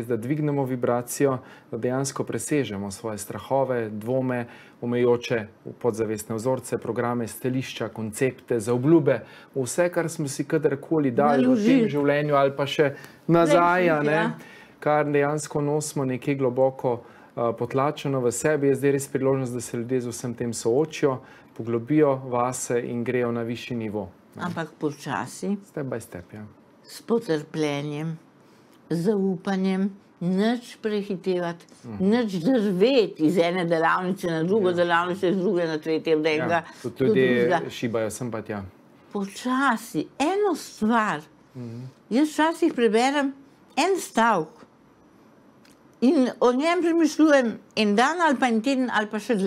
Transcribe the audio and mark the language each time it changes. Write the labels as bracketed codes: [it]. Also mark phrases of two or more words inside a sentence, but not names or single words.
[sl] da dvignemo vibracijo, da dejansko presežemo svoje strahove, dvome, omejujoče podzavestne vzorce, programe, stališča, koncepte, zaobljube, vse, kar smo si kadarkoli dali v tem življenju ali pa še nazaj, a ne, kar dejansko nosimo nekje globoko potlačeno v sebi, je zdaj res priložnost, da se ljudje z vsem tem soočijo, poglobijo vase in grejo na višji nivo. Ampak počasi, [en] step by step, [sl] ja. S potrpljenjem, z zaupanjem, nič prehitevati, nič drveti iz ene delavnice na drugo delavnice, iz druge na tretje, od enega. Tudi ljudje šibajo sem pa tja. Počasi, eno stvar. Jaz včasih preberem en stavek in o njem premišljujem en dan ali pa en teden ali pa še dlje.